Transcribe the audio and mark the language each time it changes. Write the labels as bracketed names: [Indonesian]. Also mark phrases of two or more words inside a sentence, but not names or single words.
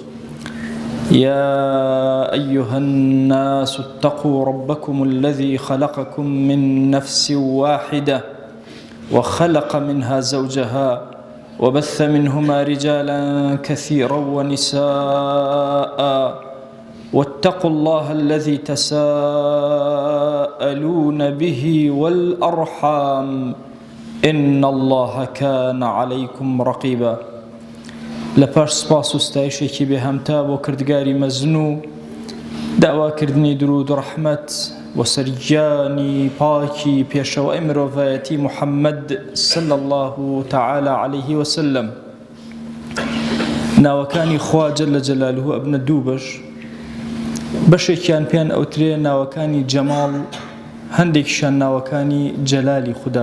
[Arabic] يا أيها الناس اتقوا ربكم الذي خلقكم من نفس واحدة وخلق منها زوجها وبث منهما رجالا كثيرا ونساء واتقوا الله الذي تساءلون به والأرحام إن الله كان عليكم رقيبا. [Central Kurdish] لپاش سپاس و ستایشێکی بێهەمتا بۆ کردگاری مەزن و داواکردنی درود و ڕەحمەت و سەرگیانی پاکی پێشەوەی مرۆڤایەتی محەممەد [Arabic] صلی الله تعالی عليه وسلم. [Central Kurdish] ناوەکانی خوا [Arabic] جەل جەلالوه [Central Kurdish] ئەبنە دوو بەش، بەشێکیان پێیان ئەوترێ ناوەکانی جەماڵ، هەندێکیشان ناوەکانی جەلالی خوددا.